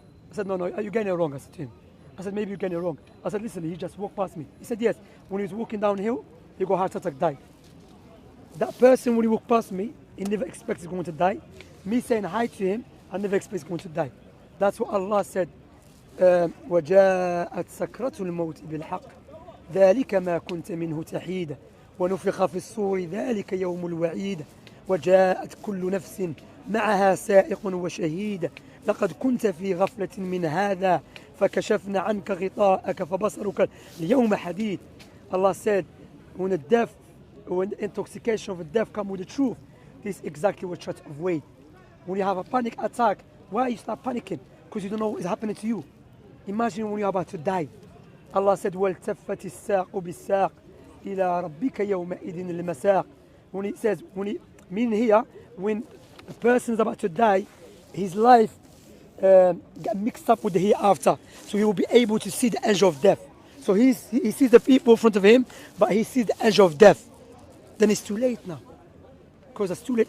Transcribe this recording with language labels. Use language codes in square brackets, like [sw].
[en] I said, no, you're getting it wrong, I said to him. I said, maybe you're getting it wrong. I said, listen, he just walked past me. He said, yes, when he was walking downhill, he got heart attack, died. That person, when he walked past me, he never expects he's going to die. Me saying hi to him, I never expect he's going to die. That's what Allah said. [ar] وجاءت سكرة الموت بالحق ذلك ما كنت منه تحيد ونفخ في الصور ذلك يوم الوعيد وجاءت كل نفس معها سائق وشهيد لقد كنت في غفلة من هذا فكشفنا عنك غطاءك فبصرك اليوم حديد. [en] Allah said, when the intoxication of the death comes with the truth, this is exactly what you try to avoid. When you have a panic attack, why you start panicking? Because you don't know what is happening to you. Imagine when you're about to die. Allah said, [ar] وَالْتَفَّتِ السَّاقُ بِالسَّاقِ إِلَىٰ رَبِّكَ يَوْمَئِذٍ الْمَسَاقِ. [en] When it says, meaning here, when a person is about to die, his life got mixed up with the hereafter. So he will be able to see the edge of death. So he sees the people in front of him, but he sees the edge of death. Then it's too late now. Because it's too late.